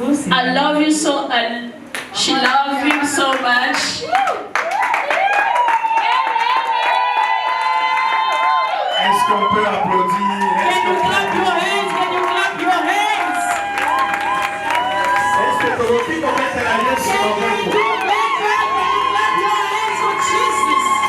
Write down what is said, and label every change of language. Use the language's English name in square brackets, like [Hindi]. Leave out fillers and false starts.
[English] I love you so, she loves him so much. [French] Est-ce qu'on peut applaudir? [English] Can you clap your hands? Can you clap your hands? [French] Est-ce que tu veux mettre la yes sur le [English] Can you clap your hands for Jesus?